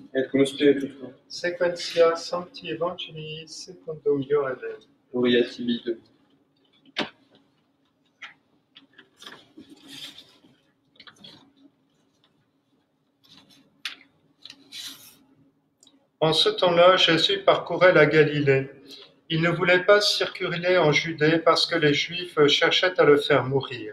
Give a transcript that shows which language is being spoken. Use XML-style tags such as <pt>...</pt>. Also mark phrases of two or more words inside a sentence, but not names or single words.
<la>Et cum spiritu tuo. sequentia Sancti Evangelii secundum Ioannem. Gloria tibi Domine.</la> <fr>En ce temps-là, Jésus parcourait la Galilée. Il ne voulait pas circuler en Judée parce que les Juifs cherchaient à le faire mourir.</fr>